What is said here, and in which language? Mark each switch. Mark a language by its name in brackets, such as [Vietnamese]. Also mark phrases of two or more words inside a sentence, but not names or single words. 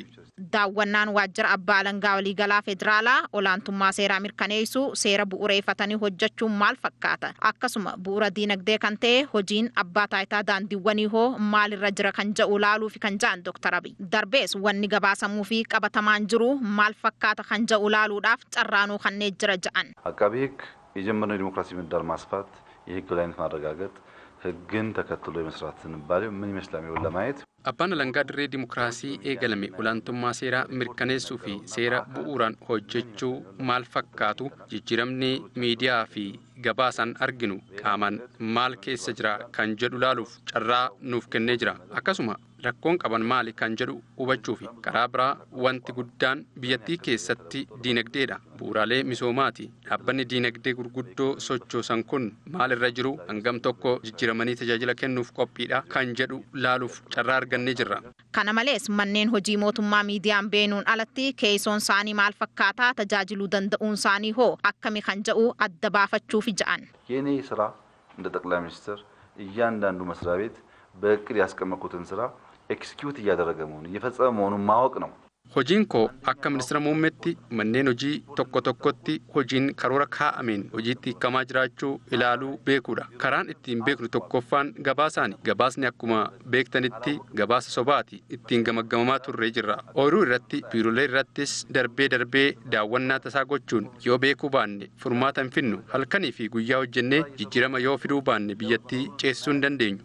[Oromo] Daawwannaan waajjira abbaa alangaa waliigalaa federaalaa olaantummaa seeraa mirkaneessuu seera bu'uureeffatanii hojjechuun maal fakkaata? Akkasuma bu'uura diinagdee kan ta'e hojiin abbaa taayitaa daandiiwwanii hoo maalirra jira kan jedhu ilaaluu fi kan jedhan Dr. Abiy. Darbees wanni gabaasamuu fi qabatamaan jiru maal fakkaata kan jedhu ilaaluudhaaf carraanuu kanneen jira jedhan. [Amharic] አቃቤ ሕግ የጀመረው ዲሞክራሲ ምህዳር ማስፋት የሕግ የበላይነት ማረጋገጥ ሕግን ተከትሎ የመስራት ዝንባሌው ምን ይመስላል የሚለውን ለማየት [Oromo] Abbaan alangaa dirree dimokiraasii eegalame olaantummaa seeraa mirkaneessuu fi seera bu'uuraan hojjechuu maal fakkaatu jijjiiramni miidiyaa fi gabaasaan arginu qaamaan maal keessa jira kan jedhu ilaaluuf carraa nuuf kennee jira. Akkasuma rakkoon qaban maali kan jedhu hubachuu fi karaa biraa wanti guddaan biyyattii keessatti diinagdeedha. Bu'uuraalee misoomaati. Dhaabbanni diinagdee gurguddoo sochoosan kun maalirra jiru hangam tokko jijjiiramanii tajaajila kennuuf qophiidha kan jedhu ilaaluuf carraa argannee jirra. Kana malees manneen hojii mootummaa miidiyaan beenuun alatti keessoon isaanii maal fakkaataa tajaajiluu danda'uun isaanii hoo akkami kan jedhu adda baafachuuf jedhan. [Amharic] የኔ ስራ እንደ ጠቅላይ ሚኒስትር እያንዳንዱ መስሪያ ቤት በእቅድ ያስቀመጡትን ስራ ኤክስኪዩት እያደረገ መሆኑን እየፈጸመ መሆኑን ማወቅ ነው። [Oromo] Hojiin koo akka ministeera muummeetti manneen hojii tokko tokkotti hojiin karoora kaa'ameen hojiitti hiikamaa jiraachuu ilaaluu beekuudha. Karaan ittiin beeknu tokkoffaan gabaasaani. Gabaasni akkuma beektanitti gabaasa sobaati. Ittiin gamaggamamaa turree jirra. Ooyiruu irratti biirolee irrattis darbee daawwannaa tasaa gochuun yoo beekuu baanne furmaata hin finnu halkanii fi guyyaa hojjennee jijjiirama yoo fiduu baanne biyyattii ceessuu hin dandeenyu.